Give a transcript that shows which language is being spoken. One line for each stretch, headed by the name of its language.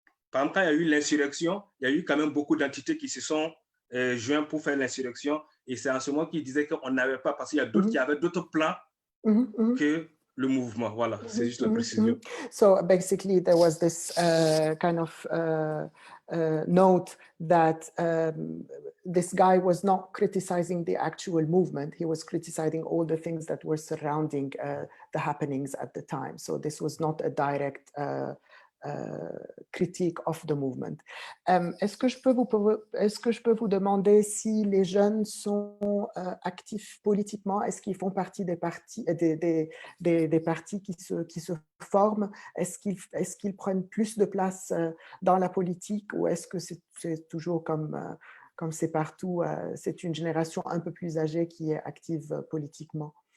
French: Par exemple, quand il y a eu l'insurrection, il y a eu quand même beaucoup d'entités qui se sont joints pour faire l'insurrection. Et c'est en ce moment qu'il disait qu'on n'avait pas, parce qu'il y a d'autres qui avaient d'autres plans que le mouvement. Voilà, c'est juste la précision.
English: So basically, there was this kind of note that this guy was not criticizing the actual movement. He was criticizing all the things that were surrounding the happenings at the time. So this was not a direct critique of the movement.
French: Est-ce que je peux vous demander si les jeunes sont actifs politiquement? Est-ce qu'ils font partie des partis, des partis qui se forment? Est-ce qu'ils prennent plus de place dans la politique, ou est-ce que c'est toujours comme c'est partout, c'est une génération un peu plus âgée qui est active politiquement?